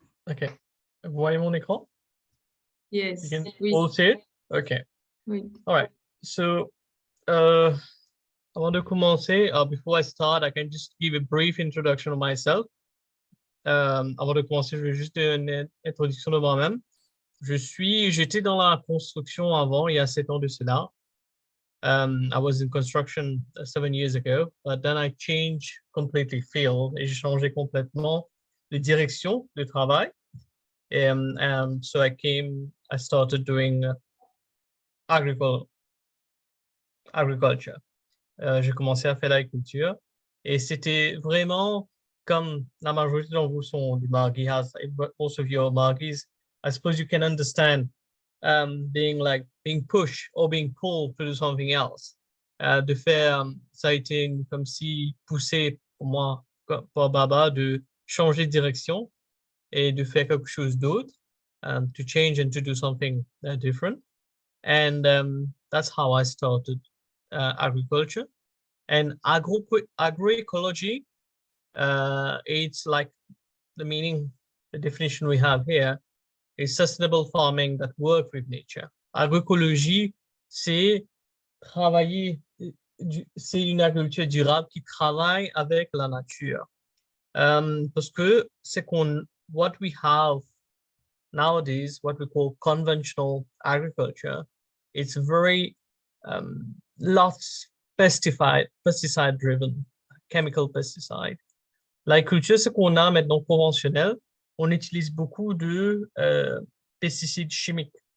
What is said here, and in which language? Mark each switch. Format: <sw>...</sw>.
<fr>Okay. Vous voyez mon écran?</fr> <en>Yes. You can</en> <fr>Oui.</fr> <en>all see it? Okay.</en> <fr>Oui.</fr> <en>All right. So,</en> <fr>avant de commencer,</fr> <en>before I start, I can just give a brief introduction of myself.</en> <fr>Avant de commencer, je vais juste une introduction de moi-même. J'étais dans la construction avant, il y a 7 ans de cela.</fr> <en>I was in construction 7 years ago, but then I changed completely field</en> <fr>et j'ai changé complètement de direction de travail.</fr> <en>And so I started doing agriculture.</en> <fr>J'ai commencé à faire l'agriculture et c'était vraiment comme la majorité d'entre vous sont des Margis,</fr> <en>most of you are Margis. I suppose you can understand being pushed or being pulled to do something else.</en> <fr>De faire, ça a été comme si poussé pour moi, pour Baba, de changer de direction et de faire quelque chose d'autre,</fr> <en>to change and to do something different. And that's how I started agriculture. And agroecology, it's like the meaning, the definition we have here is sustainable farming that works with nature.</en> <fr>Agroecologie, c'est travailler, c'est une agriculture durable qui travaille avec la nature. Parce que c'est</fr> <en>what we have nowadays, what we call conventional agriculture, it's very lots pesticide driven, chemical pesticide.</en> <fr>L'agriculture, ce qu'on a maintenant conventionnel, on utilise beaucoup de pesticides chimiques.</fr>